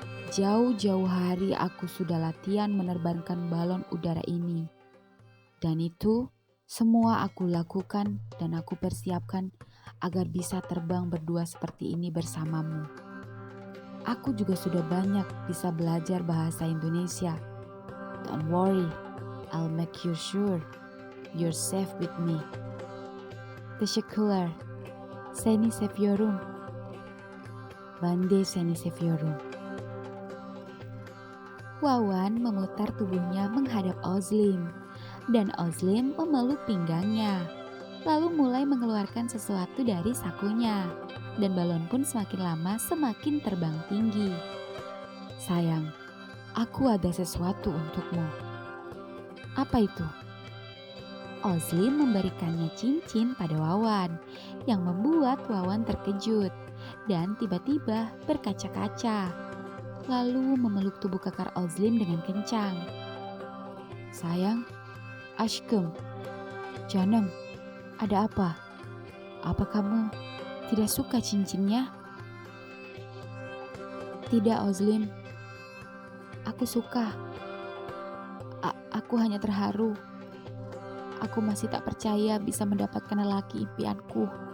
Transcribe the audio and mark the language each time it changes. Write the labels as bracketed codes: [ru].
[id] Jauh-jauh hari aku sudah latihan menerbangkan balon udara ini. Dan itu semua aku lakukan dan aku persiapkan agar bisa terbang berdua seperti ini bersamamu. Aku juga sudah banyak bisa belajar bahasa Indonesia. [en] Don't worry, I'll make you sure you're safe with me. [tr] Teşekkürler. Seni seviyorum. Bande seni seviyorum. [id] Wawan memutar tubuhnya menghadap Ozlim. Dan Ozlim memeluk pinggangnya. Lalu mulai mengeluarkan sesuatu dari sakunya. Dan balon pun semakin lama semakin terbang tinggi. Sayang, aku ada sesuatu untukmu. Apa itu? Ozlim memberikannya cincin pada Wawan yang membuat Wawan terkejut dan tiba-tiba berkaca-kaca. Lalu memeluk tubuh kekar Ozlim dengan kencang. Sayang, [tr] aşkım, canım, [id] ada apa? Apa kamu tidak suka cincinnya? Tidak, Ozlim. Aku suka. Aku hanya terharu. Aku masih tak percaya bisa mendapatkan lelaki impianku.